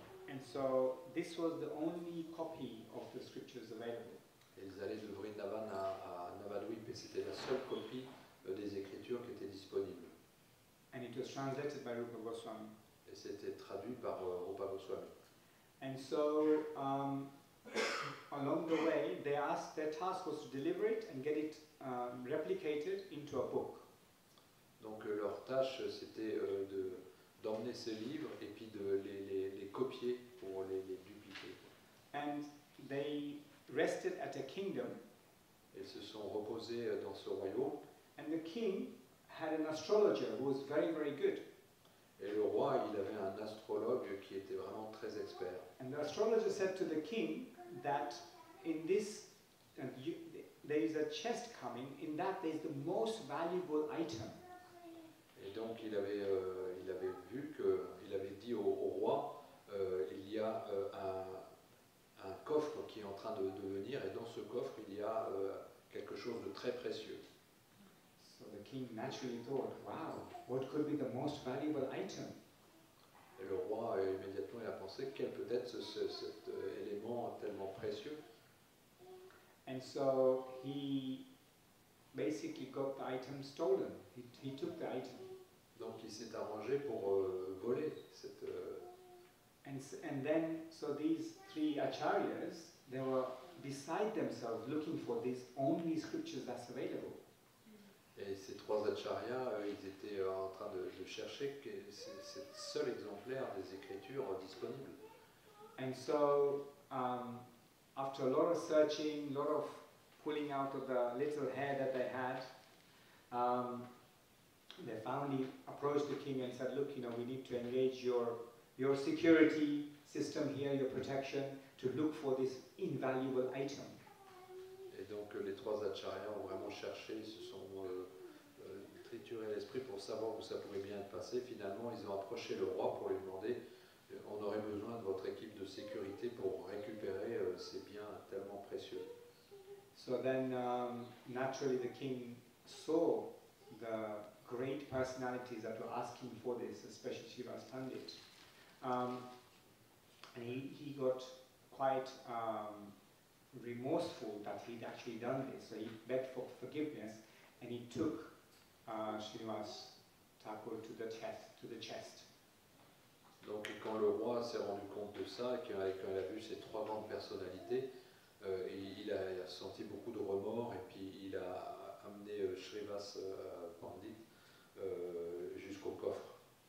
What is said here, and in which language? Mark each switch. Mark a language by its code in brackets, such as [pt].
[en] And so this was the only copy of the scriptures available. [fr] Et ils allaient de Vrindavan à Navadvip et c'était la seule copie des écritures qui était disponible. [en] And it was translated by Rupa Goswami. [fr] Et c'était traduit par Rupa Goswami. [en] And so along the way, their task was to deliver it and get it replicated into a book. [fr] Donc leur tâche c'était d'emmener ces livres et puis de les copier pour les dupliquer. [en] And they rested at a kingdom. [fr] Ils se sont reposés dans ce royaume. [en] And the king had an astrologer who was very, very good. [fr] Et le roi, il avait un astrologue qui était vraiment très expert. [en] And the astrologer said to the king that in this, there is a chest coming, in that there is the most valuable item. [fr] Et donc il avait vu il avait dit au roi, il y a un coffre qui est en train de venir et dans ce coffre il y a quelque chose de très précieux. [en] So the king naturally thought, wow, what could be the most valuable item? [fr] Et le roi immédiatement il a pensé quel peut être cet élément tellement précieux. [en] And so he basically got the item stolen. He took the item. [fr] Donc il s'est arrangé pour voler cette. [en] And then, so these three acharyas, they were beside themselves looking for these only scriptures that's available. [fr] Et ces trois acharyas, ils étaient en train de chercher ce seul exemplaire des Écritures disponibles. [en] And so, after a lot of searching, a lot of pulling out of the little hair that they had, they finally approached the king and said, look, we need to engage your security system here, your protection, to look for this invaluable item. [fr] Et donc les trois acharyas ont vraiment cherché, ils se sont trituré l'esprit pour savoir où ça pouvait bien être passé. Finalement, ils ont approché le roi pour lui demander on aurait besoin de votre équipe de sécurité pour récupérer ces biens tellement précieux. [en] So then, naturally, the king saw the great personalities that were asking for this, especially Srivas Pandit. And he got quite remorseful that he'd actually done this. So he begged for forgiveness, and he took Srinivas Thakur to the chest. [fr] Donc quand le roi s'est rendu compte de ça, et quand il a vu ces trois grandes personnalités, il a senti beaucoup de remords, et puis il a amené Srivas Pandit jusqu'au coffre.